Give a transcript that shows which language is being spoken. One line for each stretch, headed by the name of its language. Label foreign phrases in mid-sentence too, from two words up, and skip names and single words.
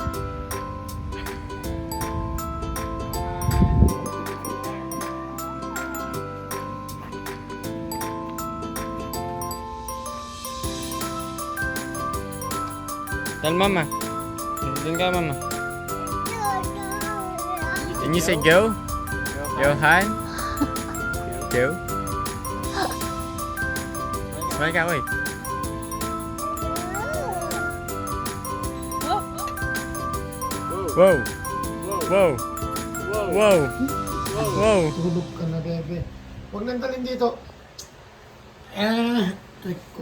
English: Tell mama.
Filipino: Doon ka mama.
English: Can you say go? Johan? Go? Smile ka, wait. Wow! Wow! Wow! Wow!
Filipino: Tulog ka na, bebe. Huwag nang dalhin dito. Trick ko.